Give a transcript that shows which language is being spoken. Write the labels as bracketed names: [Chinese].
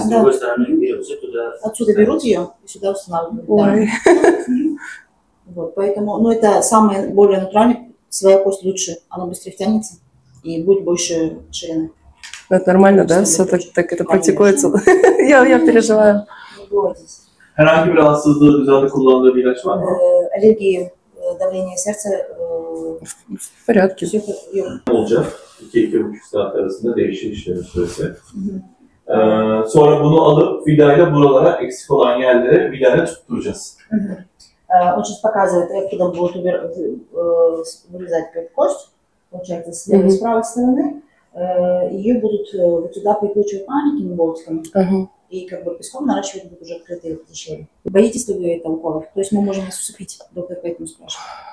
[Russian] с другой стороны берется туда. Отсюда берут ее и сюда устанавливают. Вот, поэтому, ну, это самое более натуральное, своя кость лучше, она быстрее втянется и будет больше ширины. Это нормально, да? Все так это практикуется. Я переживаю. [Turkish] Herhangi bir rahatsızlığı düzenli kullandığı bir ilaç var mı? [Russian] Аллергии, давление сердца. В порядке. [Turkish] Olacak. 2-2,5 saat arasında değişir işlem süresi. Sonra bunu alıp vidayla buralara eksik olan yerlere vidayla tutturacağız. [Russian] Он сейчас показывает, откуда будут вырезать кость, получается, с левой и с правой стороны. Ее будут вот сюда прикручивать маленькими болтиками. И как бы песком наращивать будут уже открытые эти щели. Боитесь ли вы это уколов? То есть мы можем вас усыпить, доктор поэтому спрашивает.